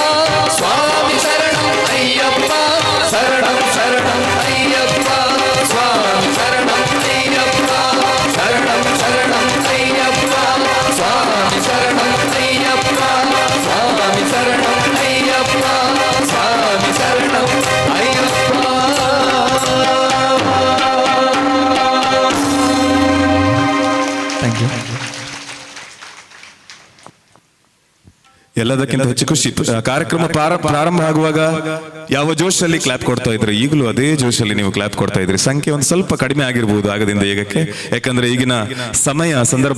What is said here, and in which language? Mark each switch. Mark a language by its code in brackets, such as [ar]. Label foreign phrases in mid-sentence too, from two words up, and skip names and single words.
[ta] சுவாமி சரணம் ஐயப்பா சரணம் சரணம் ஐயப்பா சுவாமி சரணம் ஐயப்பா சரணம் சரணம் ஐயப்பா சுவாமி சரணம் ஐயப்பா சுவாமி சரணம் ஐயப்பா சுவாமி சரணம் ஐயப்பா [en] thank you [kn] ಎಲ್ಲದಕ್ಕಿಂತ ಹೆಚ್ಚು ಖುಷಿ ಕಾರ್ಯಕ್ರಮ ಪ್ರಾರಂಭ ಆಗುವಾಗ ಯಾವ ಜೋಶಲ್ಲಿ ಕ್ಲಾಪ್ ಕೊಡ್ತಾ ಇದ್ರು ಈಗಲೂ ಅದೇ ಜೋಶಲ್ಲಿ ನೀವು ಕ್ಲಾಪ್ ಕೊಡ್ತಾ ಇದ್ರಿ ಸಂಖ್ಯೆ ಒಂದು ಸ್ವಲ್ಪ ಕಡಿಮೆ ಆಗಿರ್ಬೋದು ಆಗದಿಂದ ಈಗಕ್ಕೆ ಯಾಕಂದ್ರೆ ಈಗಿನ ಸಮಯ ಸಂದರ್ಭ